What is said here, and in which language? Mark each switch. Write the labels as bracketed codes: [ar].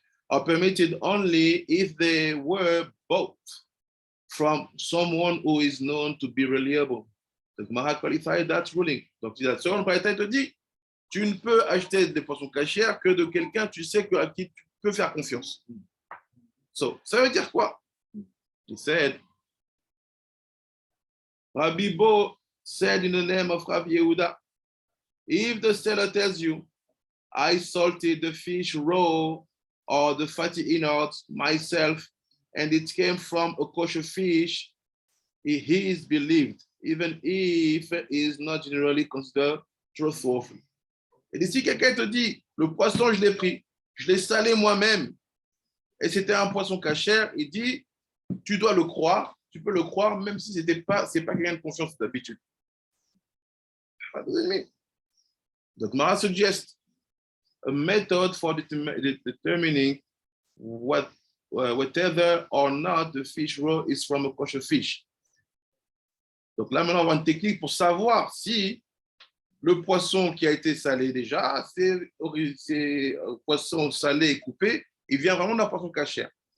[en] Are permitted only if they were bought from someone who is known to be reliable. The Gemara qualified that ruling. [fr] Donc, la seconde braïta te dit, tu ne peux acheter des poissons cachers que de quelqu'un tu sais à qui tu peux faire confiance. So, ça veut dire quoi? [en] He said, Rabbi Bo said in the name of Rabbi Yehuda, if the seller tells you, I salted the fish raw or the fatty innards myself, and it came from a kosher fish, he is believed, even if it is not generally considered trustworthy. [fr] Et si quelqu'un te dit, le poisson, je l'ai pris, je l'ai salé moi-même, et c'était un poisson cachère, il dit, tu dois le croire, tu peux le croire, même si c'est pas quelqu'un de confiance d'habitude. [en] Donc, Mara suggests a method for determining whether or not the fish roe is from a kosher fish. [fr] Donc là, maintenant, on va une technique pour savoir si le poisson qui a été salé déjà, c'est un poisson salé et coupé, il vient vraiment d'un poisson cachère.